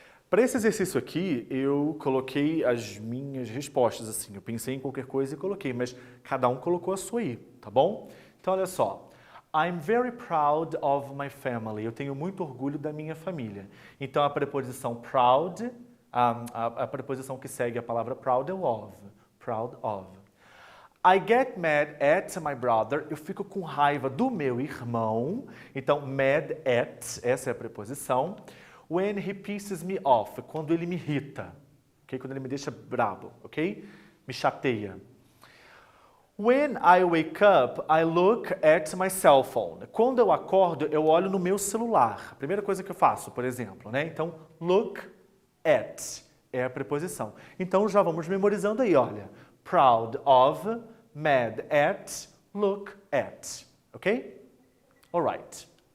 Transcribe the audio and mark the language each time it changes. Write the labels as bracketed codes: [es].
[pt] Para esse exercício aqui, eu coloquei as minhas respostas, assim. Eu pensei em qualquer coisa e coloquei, mas cada um colocou a sua aí, tá bom? Então, olha só. [en] I'm very proud of my family. [pt] Eu tenho muito orgulho da minha família. Então, a preposição proud, a preposição que segue a palavra proud é o of. Proud of. [en] I get mad at my brother. [pt] Eu fico com raiva do meu irmão. Então, mad at, essa é a preposição. [en] When he pisses me off, [pt] quando ele me irrita, ok? Quando ele me deixa brabo, ok? Me chateia. [en] When I wake up, I look at my cell phone. [pt] Quando eu acordo, eu olho no meu celular. A primeira coisa que eu faço, por exemplo, né? Então, look at é a preposição. Então, já vamos memorizando aí, olha. Proud of, mad at, look at, ok? Alright.